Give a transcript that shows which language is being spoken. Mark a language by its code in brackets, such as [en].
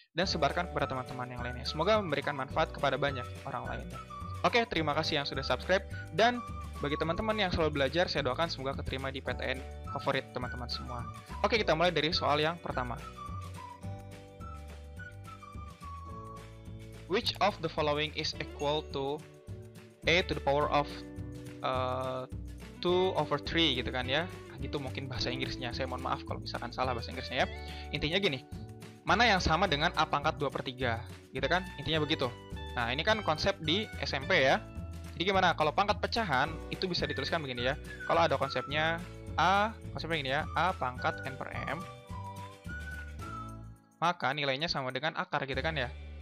[id] Dan sebarkan kepada teman-teman yang lainnya. Semoga memberikan manfaat kepada banyak orang lainnya. Oke, terima kasih yang sudah subscribe. Dan bagi teman-teman yang selalu belajar, saya doakan semoga keterima di PTN favorit teman-teman semua. Oke, kita mulai dari soal yang pertama. [en] Which of the following is equal to a to the power of 2/3 [id] gitu kan ya. Gitu mungkin bahasa Inggrisnya. Saya mohon maaf kalau misalkan salah bahasa Inggrisnya ya. Intinya gini, mana yang sama dengan A pangkat 2/3 gitu kan, intinya begitu. Nah ini kan konsep di SMP ya. Jadi gimana kalau pangkat pecahan itu bisa dituliskan begini ya. Kalau ada konsepnya konsepnya gini ya, A pangkat n per m, maka nilainya sama dengan akar gitu kan ya.